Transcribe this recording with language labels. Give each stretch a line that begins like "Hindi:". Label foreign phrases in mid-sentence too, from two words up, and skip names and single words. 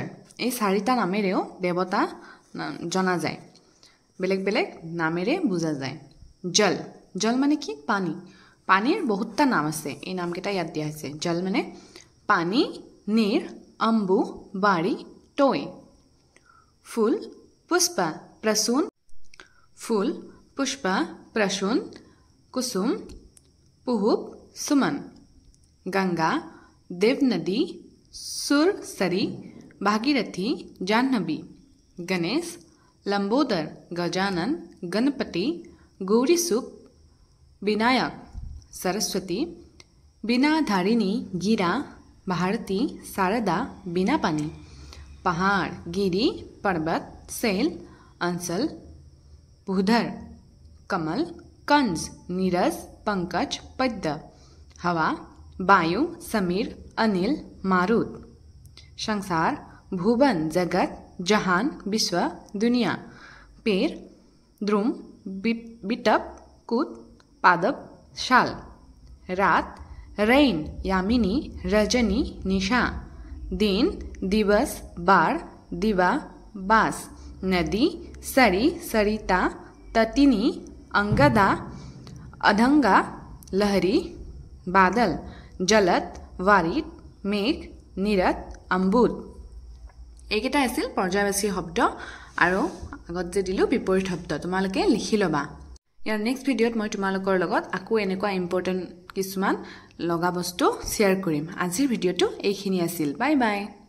Assamese: এই চাৰিটা নামেৰেও দেৱতা জনা যায়, বেলেগ বেলেগ নামেৰে বুজা যায়। জল, জল মানে কি পানী। পানীৰ বহুতটা নাম আছে, এই নামকেইটা ইয়াত দিয়া হৈছে। জল মানে পানী, নীৰ, অম্বু, বাৰী, টৈ। ফুল, পুষ্প, প্ৰসূন,
Hindi: फूल, पुष्प, प्रसून, कुसुम, पुहुप, सुमन। गंगा, देवनदी, सुरसरी, भागीरथी, जाह्नवी। गणेश, लंबोदर, गजानन, गणपति, गौरीसुख, विनायक। सरस्वती, बीनाधारिणी, गिरा, भारती, शारदा, बीनापानी। पहाड़, गिरी, पर्वत, शैल, अंचल, भूधर। कमल, कंज, नीरज, पंकज, पद्म। हवा, वायु, समीर, अनिल, मारुत। संसार, भुवन, जगत, जहान, विश्व, दुनिया। पेड़, द्रुम, बिटप, कुत, पादप, शाल। रात, रैन, यामिनी, रजनी, निशा। दिन, दिवस, बार, दिवा, बास। नदी, सरी, सरिता, तटिनी, अंगदा, अधंगा, लहरी, बादल। जलद, वारित, मेघ, निरत, अम्बुद।
Assamese: এইকেইটা আছিল পৰ্যায়বাচী শব্দ আৰু আগত যে দিলো বিপৰীত শব্দ তোমালোকে লিখি লবা। ইয়াৰ
English: next video
Assamese: মই তোমালোকৰ লগত আকৌ এনেকুৱা ইম্পৰ্টেন্ট কিছুমান লগা বস্তু শ্বেয়াৰ কৰিম। আজিৰ ভিডিঅ'টো এইখিনি আছিল।
English: bye bye.